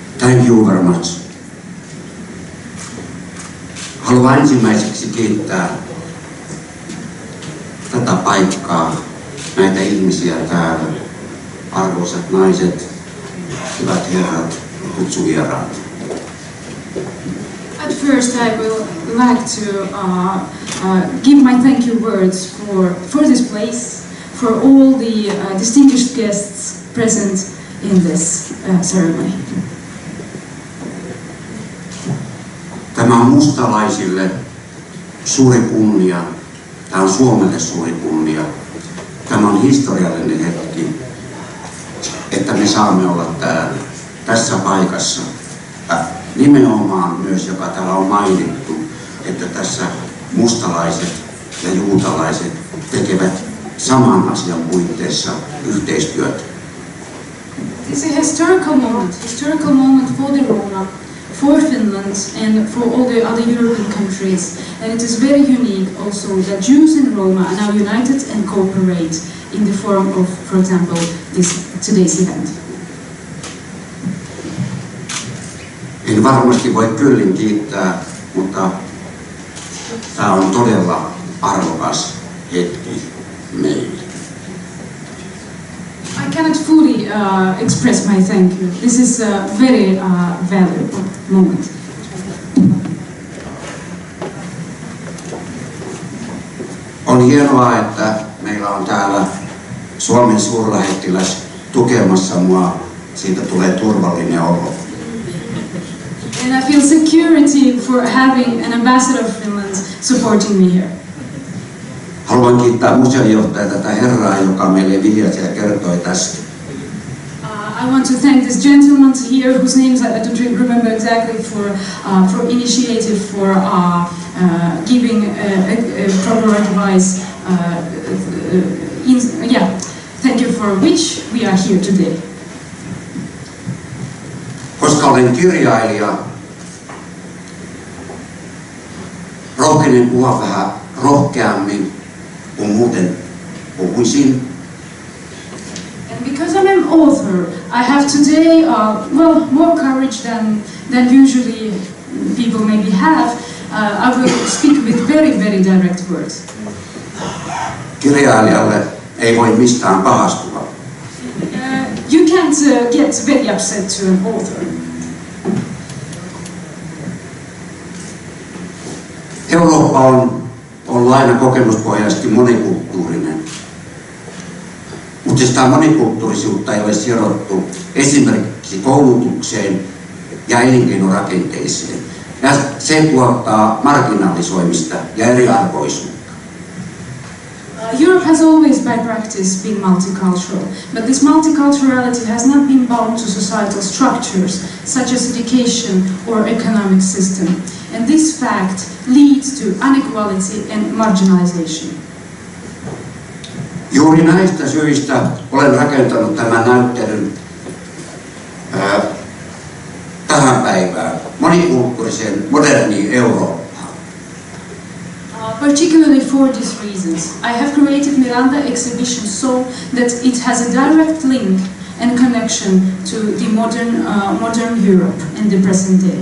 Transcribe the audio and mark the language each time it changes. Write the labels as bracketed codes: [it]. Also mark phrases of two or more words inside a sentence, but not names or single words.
[en] Thank you very much. [fi] Haluan ensimmäiseksi kiittää tätä paikkaa, näitä ihmisiä täällä, arvoisat naiset, hyvät herrat ja kutsuvieraat. [en] At first, I will like to give my thank you words for this place, for all the distinguished guests present in this ceremony. [fi] Tämä on mustalaisille suuri kunnia, tämä on Suomelle suuri kunnia. Tämä on historiallinen hetki, että me saamme olla täällä, tässä paikassa. Nimenomaan myös, joka täällä on mainittu, että tässä mustalaiset ja juutalaiset tekevät saman asian puitteissa yhteistyötä. [en] This is a historical moment for the Roma, for Finland and for all the other European countries. And it is very unique also that Jews and Roma are now united and cooperate in the form of, for example, today's event. [fi] En varmasti voi kyllin kiittää, mutta tämä on todella arvokas hetki meille. [en] I cannot fully express my thank you. This is a very valuable moment. [fi] On hienoa, että meillä on täällä Suomen suurlähettiläs tukemassa mua. Siitä tulee turvallinen olo. [en] And I feel security for having an ambassador of Finland supporting me here. [fi] Haluan kiittää museonjohtajaa tätä herraa, joka meille vihjasi ja kertoi tästä. [en] I want to thank this gentleman here, whose names I don't remember exactly, for initiative, for giving proper advice. Thank you for which we are here today. [fi] Koska olen kirjailija, rohkenen puhua vähän rohkeammin kuin muuten puhuisin. [en] And because I'm an author, I have today more courage than usually people maybe have. I will speak with very direct words. [fi] Kirjailijalle ei voi mistään pahastua. [en] You can't get very upset to an author. [fi] Eurooppa on aina kokemuspohjaisesti monikulttuurinen. Mutta sitä monikulttuurisuutta ei ole sidottu esimerkiksi koulutukseen ja elinkeinorakenteeseen. Ja se tuottaa marginalisoimista ja eriarvoisuutta. [en] Europe has always by practice been multicultural, but this multiculturality has not been bound to societal structures such as education or economic system. And this fact leads to inequality and marginalization. [fi] Juuri näistä syistä olen rakentanut tämän näyttelyn tähän päivään, monikulttuuriseen moderniin Eurooppaan. [en] Particularly for these reasons, I have created Miranda exhibition so that it has a direct link and connection to the modern Europe in the present day.